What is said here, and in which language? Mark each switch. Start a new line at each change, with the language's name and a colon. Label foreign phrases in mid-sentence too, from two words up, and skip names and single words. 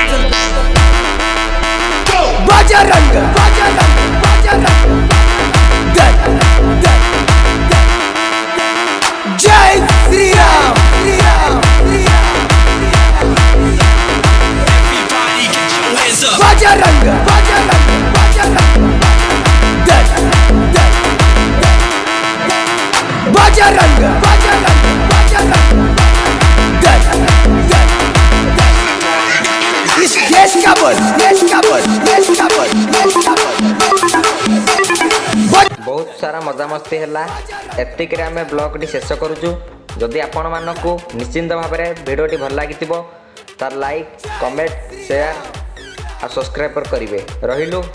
Hindi: बजरंग दल जय श्री राम बजरंग दल बजरंग इस देश का बल
Odia: ବହୁତ ସାରା ମଜାମସ୍ତି ହେଲା। ଏତିକିରେ ଆମେ ବ୍ଲଗ୍ଟି ଶେଷ କରୁଛୁ। ଯଦି ଆପଣମାନଙ୍କୁ ନିଶ୍ଚିନ୍ତ ଭାବରେ ଭିଡ଼ିଓଟି ଭଲ ଲାଗିଥିବ ତାର
English: like comment share
Odia: ଆଉ ସବସ୍କ୍ରାଇବ୍ କରିବେ।